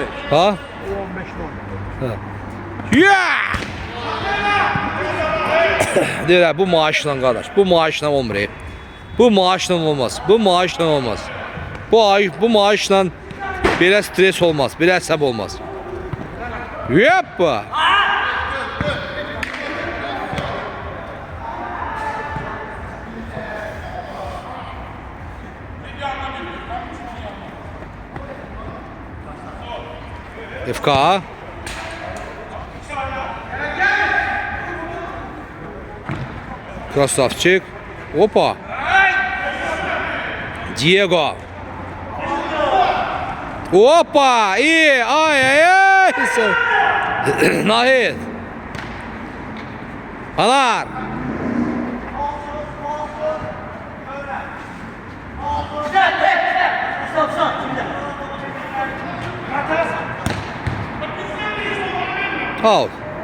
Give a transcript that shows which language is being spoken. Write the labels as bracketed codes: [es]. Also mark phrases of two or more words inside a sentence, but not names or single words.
[az] Ha? 15. Deyirlər, bu maaşla qardaş. Bu maaşla olmur. Bu maaşla olmaz. Bu maaşla belə stres olmaz. Belə əsəb olmaz. Yapma. FK. Krasavçık. Opa. Diego. Opa. İyi. Ay. Nahid. Anar. Out.